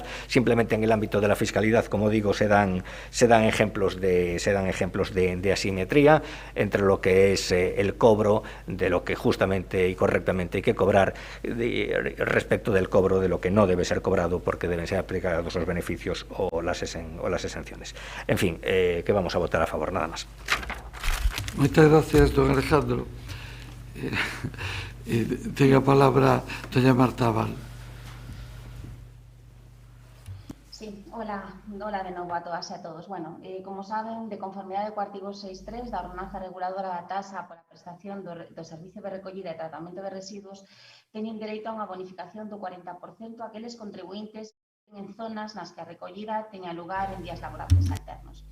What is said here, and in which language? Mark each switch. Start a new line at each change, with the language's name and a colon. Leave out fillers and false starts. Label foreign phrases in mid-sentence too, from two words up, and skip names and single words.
Spanish: Simplemente en el ámbito de la fiscalidad, como digo, se dan ejemplos de asimetría entre lo que es el cobro de lo que justamente y correctamente hay que cobrar respecto del cobro de lo que no debe ser cobrado, porque deben ser aplicados los beneficios o las exenciones. En fin, que vamos a votar a favor, nada más. Muchas gracias, don Alejandro.
Galician: Tenga a palabra doña Marta Abal. Sí, hola de novo a todas e a todos. Bueno, como saben, de conformidade co artigo 6.3 da ordenanza reguladora da tasa pola prestación do servicio de recollida e tratamento de residuos, teñen dereito a unha bonificación do 40% aqueles contribuintes en zonas nas que a recollida teña lugar en días laborables alternos.